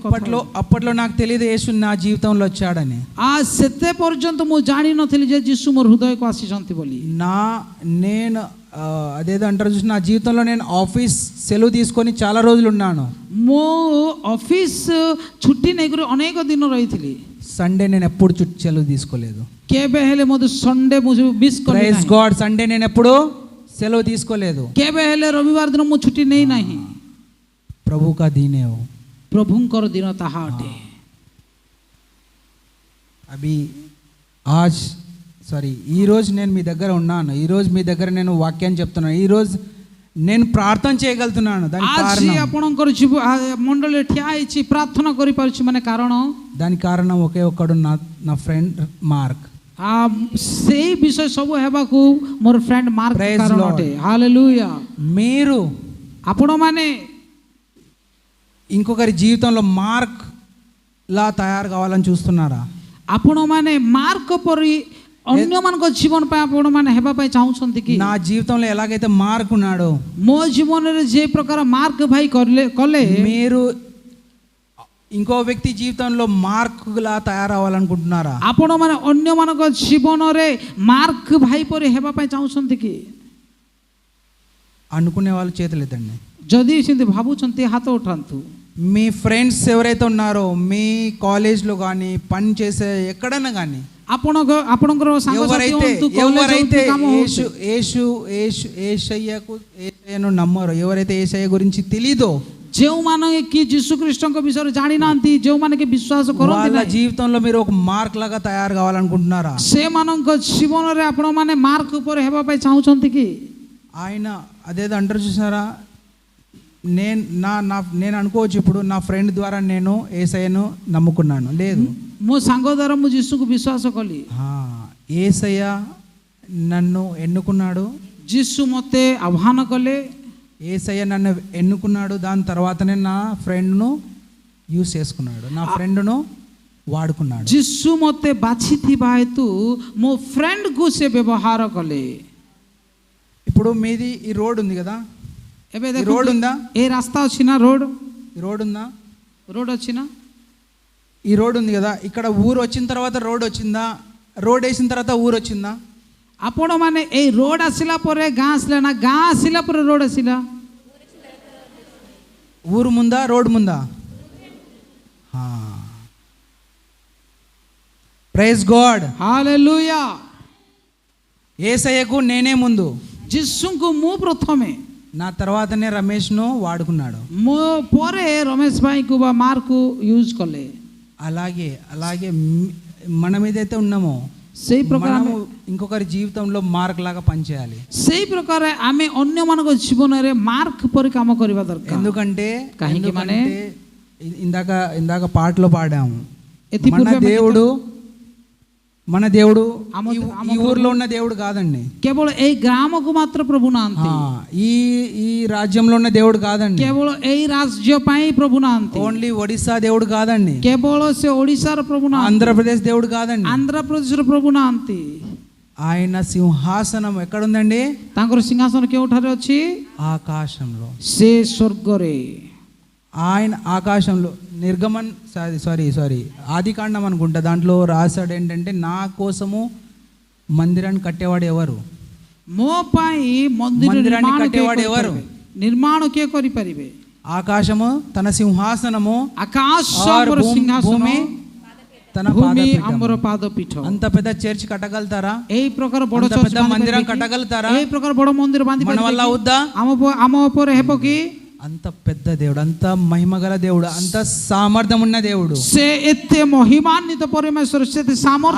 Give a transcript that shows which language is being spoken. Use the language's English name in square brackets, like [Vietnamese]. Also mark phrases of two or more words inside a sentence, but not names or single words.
[Telugu] అప్పట్లో నాకు తెలియదు యేసు నా జీవితంలో వచ్చాడని। [Odia] ସେତେ ପର୍ଯ୍ୟନ୍ତ ମୁଁ ଜାଣିନଥିଲି ଯେ ଯୀଶୁ ମୋ ହୃଦୟକୁ ଆସିଛନ୍ତି ବୋଲି। [Telugu] నేను అదేదో అంటారు చూసి, నా జీవితంలో నేను ఆఫీస్ సెలవు తీసుకొని చాలా రోజులు ఉన్నాను, [Odia] ମୋ ଅଫିସ୍ ଛୁଟି ନେଇକରି ଅନେକ ଦିନ ରହିଥିଲି। [Telugu] సండే నేను ఎప్పుడు సెలవు తీసుకోలేదు, [Odia] କେବେ ହେଲେ ମୋତେ ସଣ୍ଡେ ମୁଁ ମିସ୍ କଲି [English] Praise God, [Telugu] సండే నేను ఎప్పుడు సెలవు తీసుకోలేదు, [Odia] କେବେ ହେଲେ ରବିବାର ଦିନ ମୁଁ ଛୁଟି ନେଇ ନାହିଁ। [Hindi] प्रभु का दीने हो, [Odia] ପ୍ରଭୁଙ୍କର ଦିନ ତାହା ଅଟେ। [Hindi] अभी आज [Telugu] ఈ రోజు నేను మీ దగ్గర ఉన్నాను, ఈ రోజు మీ దగ్గర నేను వాక్యాన్ని చెప్తున్నాను, ఈ రోజు నేను ప్రార్థన చేయగలుగుతున్నాను దానికి [Odia] ଆଜି [Telugu] కారణం [Odia] ଆପଣଙ୍କର ମଣ୍ଡଳୀ ଠିଆ ହେଇଛି ପ୍ରାର୍ଥନା କରିପାରୁଛି ମାନେ କାରଣ [Telugu] దానికి కారణం ఒకే ఒక్కడు నా ఫ్రెండ్ మార్క్. [Odia] ସେଇ ବିଷୟ ସବୁ ହେବାକୁ ମୋର ଫ୍ରେଣ୍ଡ ମାର୍କ [English] Praise [Odia] କାରଣ [English] Lord. [Odia] ଅଟେ. ହାଲେଲୁୟା. [Telugu] మీరు [Odia] ଆପଣମାନେ [Telugu] ఇంకొకరి జీవితంలో మార్క్ లా తయారు కావాలని చూస్తున్నారా? [Odia] ଆପଣମାନେ ମାର୍କ ପରି ଅନ୍ୟମାନଙ୍କ ଜୀବନ ପାଇଁ ଆପଣମାନେ ହେବା ପାଇଁ ଚାହୁଁଛନ୍ତି କି? [Telugu] నా జీవితంలో ఎలాగైతే మార్క్ ఉన్నాడో [Odia] ମୋ ଜୀବନରେ ଯେ ପ୍ରକାର ମାର୍କ ଭାଇ କଲେ [Telugu] మీరు ఇంకో వ్యక్తి జీవితంలో మార్క్ లా తయారవ్వాలనుకుంటున్నారా? [Odia] ଆପଣମାନେ ଅନ୍ୟମାନଙ୍କ ଜୀବନରେ ମାର୍କ ଭାଇ ପରି ହେବା ପାଇଁ ଚାହୁଁଛନ୍ତି କି? [Telugu] అనుకునే వాళ్ళు చేతులు ఎత్తండి. [Odia] ଯଦି ସେମିତି ଭାବୁଛନ୍ତି ହାତ ଉଠାନ୍ତୁ. [Telugu] మీ ఫ్రెండ్స్ ఎవరైతే ఉన్నారో మీ కాలేజ్లో కానీ పని చేసే ఎక్కడైనా కానీ [Odia] ଆପଣଙ୍କର ସାଙ୍ଗସାଥି ହୁଅନ୍ତୁ, କଲେଜ [Telugu] ఎవరైతే [Odia] ହୁଅନ୍ତୁ, କାମ ହୁଅନ୍ତୁ. [Telugu] ఏషయ్యను నమ్మరో, ఎవరైతే ఏషయ్య గురించి తెలీదో [Odia] ଯେଉଁମାନେ କି ଯୀଶୁ ଖ୍ରୀଷ୍ଟଙ୍କ ବିଷୟରେ ଜାଣିନାହାନ୍ତି, ଯେଉଁମାନେ କି ବିଶ୍ୱାସ କରନ୍ତି [Telugu] వాళ్ళ [Odia] ନାହିଁ, [Telugu] జీవితంలో మీరు ఒక మార్క్ లాగా తయారు కావాలనుకుంటున్నారా? [Odia] ସେମାନଙ୍କ ଜୀବନରେ ଆପଣମାନେ ମାର୍କ ଉପରେ ହେବା ପାଇଁ ଚାହୁଁଛନ୍ତି କି? [Telugu] ఆయన అదేదో అంటారు చూసారా, నేను అనుకోవచ్చు ఇప్పుడు నా ఫ్రెండ్ ద్వారా నేను ఏసయ్యను నమ్ముకున్నాను. లేదు, [Odia] ମୋ ସାଙ୍ଗ ଦ୍ୱାରା ମୁଁ ଯୀଶୁକୁ ବିଶ୍ୱାସ କଲି, [Telugu] ఏసయ్య నన్ను ఎన్నుకున్నాడు, [Odia] ଯୀଶୁ ମୋତେ ଆହ୍ୱାନ କଲେ, [Telugu] ఏసయ్య నన్ను ఎన్నుకున్నాడు, దాని తర్వాతనే నా ఫ్రెండ్ను యూజ్ చేసుకున్నాడు, నా ఫ్రెండ్ను వాడుకున్నాడు. [Odia] ଯୀଶୁ ମୋତେ ବାଛିଥିବା ହେତୁ ମୋ ଫ୍ରେଣ୍ଡକୁ ସେ ବ୍ୟବହାର କଲେ. [Telugu] ఇప్పుడు మీది ఈ రోడ్ ఉంది కదా, [Odia] ଏବେ [Telugu] ఈ రోడ్ ఉందా? [Odia] ఏ ରାସ୍ତା ଅଛି ନା ରୋଡ? [Telugu] ఈ రోడ్ ఉందా? [Odia] ରୋଡ ଅଛି ନା? [Telugu] ఈ రోడ్ ఉంది కదా, ఇక్కడ ఊరు వచ్చిన తర్వాత రోడ్ వచ్చిందా? రోడ్ వేసిన తర్వాత ఊరు వచ్చిందా? [Odia] ଆପଣମାନେ ଏଇ ରୋଡ ଆସିଲା ପରେ ଗାଁ ଆସିଲା ନା ଗାଁ ଆସିଲା ପରେ ରୋଡ ଆସିଲା? [Telugu] ఊరు ముందా రోడ్ ముందా? [English] Praise God. [Odia] ହାଲେଲୁୟା. [Telugu] యేసయ్యకు నేనే ముందు, [Odia] ଯୀଶୁଙ୍କୁ ମୁଁ ପ୍ରଥମେ, [Telugu] నా తర్వాతనే రమేష్ను వాడుకున్నాడు. [Odia] ମୋ ପରେ ରମେଶ ଭାଇକୁ ବା ମାର୍କୁ ୟୁଜ୍ କଲେ. [Telugu] అలాగే మనం ఏదైతే ఉన్నామో [Odia] ସେଇ ପ୍ରକାର [Telugu] మనము ఇంకొకరి జీవితంలో మార్క్ లాగా పనిచేయాలి. [Odia] ସେଇ ପ୍ରକାର ଆମେ ଅନ୍ୟମାନଙ୍କ ଜୀବନରେ ମାର୍କ ପରି କାମ କରିବା ଦରକାର. [Telugu] ఎందుకంటే [Odia] କାହିଁକି ମାନେ [Telugu] ఇందాక పాటలో పాడాము, [Odia] ଏଥିପୂର୍ବେ [Telugu] మన దేవుడు ఈ ఊర్లో ఉన్న దేవుడు కాదండి, [Odia] କେବଳ ଏଇ ଗ୍ରାମକୁ ମାତ୍ର ପ୍ରଭୁ ନାହାନ୍ତି, [Telugu] ఈ రాజ్యంలో ఉన్న దేవుడు కాదండి, [Odia] କେବଳ ଏଇ ରାଜ୍ୟ ପାଇଁ ପ୍ରଭୁ ନାହାନ୍ତି, [Telugu] ఓన్లీ ఒడిశా దేవుడు కాదండి, [Odia] କେବଳ ସେ ଓଡ଼ିଶାର ପ୍ରଭୁ ନାହାନ୍ତି, [Telugu] ఆంధ్రప్రదేశ్ దేవుడు కాదండి, [Odia] ଆନ୍ଧ୍ରପ୍ରଦେଶର ପ୍ରଭୁ ନାହାନ୍ତି. [Telugu] ఆయన సింహాసనం ఎక్కడుందండి? [Odia] ତାଙ୍କର ସିଂହାସନ କେଉଁଠାରେ ଅଛି? [Telugu] ఆకాశంలో. [Odia] ସେ ସ୍ୱର୍ଗରେ. [Telugu] ఆయన ఆకాశంలో సారీ ఆదికాండం అనుకుంటా, దాంట్లో రాశాడు ఏంటంటే నా కోసము మందిరాన్ని కట్టేవాడు ఎవరు? [Odia] ମୋ ପାଇଁ [Telugu] మందిరాన్ని కట్టేవాడు ఎవరు? [Odia] ନିର୍ମାଣ କିଏ କରିପାରିବେ? [Telugu] ఆకాశము తన సింహాసనము, [Odia] ଆକାଶ ଆମର ସିଂହାସନ, [Telugu] భూమి తన [Odia] ଭୂମି [Telugu] పాదపీఠము. [Odia] ଆମର ପାଦପୀଠ. [Telugu] అంత పెద్ద చర్చ్ కట్టగలుగుతారా? [Odia] ଏଇ ପ୍ରକାର ବଡ଼ [Telugu] అంత పెద్ద మందిరం కట్టగలుగుతారా? [Odia] ଏଇ ପ୍ରକାର ବଡ଼ ମନ୍ଦିର ବାନ୍ଧି [Telugu] మన వల్ల [Odia] ପାରିବେ? [Telugu] అవుద్దా? [Odia] ଆମ ଉପରେ ହେବ କି? [Telugu] అంత పెద్ద దేవుడు, అంత మహిమగల దేవుడు, అంత సామర్థ్యం ఉన్న దేవుడు, [Odia] ସେ ଏତେ ମହିମାନ୍ୱିତ ପରମେଶ୍ୱର, ସେ ସାମର୍ଥ୍ୟ